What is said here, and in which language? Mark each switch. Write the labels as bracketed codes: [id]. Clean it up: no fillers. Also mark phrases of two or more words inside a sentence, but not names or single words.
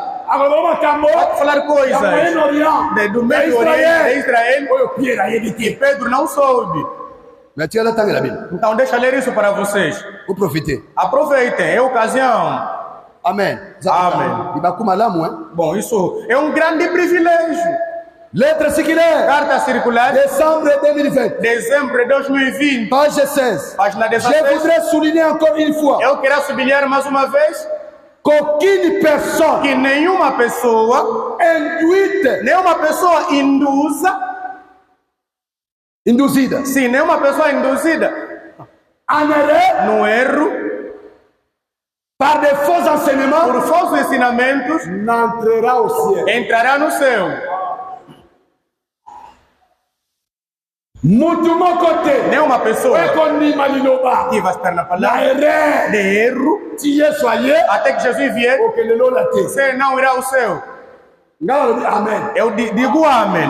[pt] Pode falar coisas do Médio Oriente, de Israel, e Pedro não soube. Então deixa eu ler isso para vocês. Aproveitem, é ocasião. Amém. Bom, isso é um grande privilégio. [fr] Lettre circulaire. [pt] Carta circular. [fr] Décembre 2020. [pt] Dezembro de 2020. [fr] Page 16. [pt] Página 16. [fr] Je voudrais souligner encore une fois. [pt] Eu quero sublinhar mais uma vez [fr] qu'aucune personne, [pt] que nenhuma pessoa [fr] induite, [pt] nenhuma pessoa induzida, sim, nenhuma pessoa induzida no erro, [fr] par de faux enseignements, [pt] por falsos ensinamentos, [fr] n'entrera au ciel. [pt] Entrará no céu. Nenhuma pessoa que vai estar na palavra de erro até que Jesus vier, você não irá ao céu. Eu digo amém.